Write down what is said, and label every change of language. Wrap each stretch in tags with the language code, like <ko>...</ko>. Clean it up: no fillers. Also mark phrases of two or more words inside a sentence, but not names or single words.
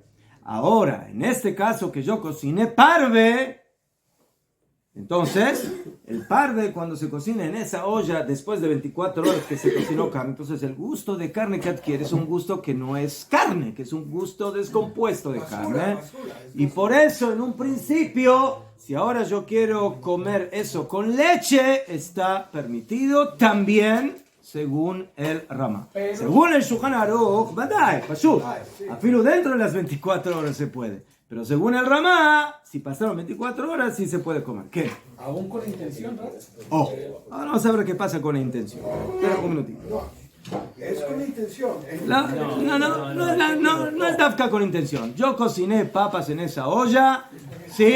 <es>Ahora, en este caso que yo cociné parve, entonces, el parve cuando se cocina en esa olla después de 24 horas que se cocinó carne, entonces el gusto de carne que adquiere es un gusto que no es carne, que es un gusto descompuesto de carne. Y por eso, en un principio, si ahora yo quiero comer eso con leche, está permitido también según el Ramá. Según el Shulchan Aruch,</es> <he>בודאי פשוט אפילו</he> <es>dentro de las 24 horas se puede. Pero según el Ramá, si pasaron 24 horas, sí se puede comer. ¿Qué? Aún con intención, ¿no? Oh, ahora vamos a ver qué pasa con la intención. Espera un minutito. Es con intención. No es dafka con intención. Yo cociné papas en esa olla, ¿sí?</es>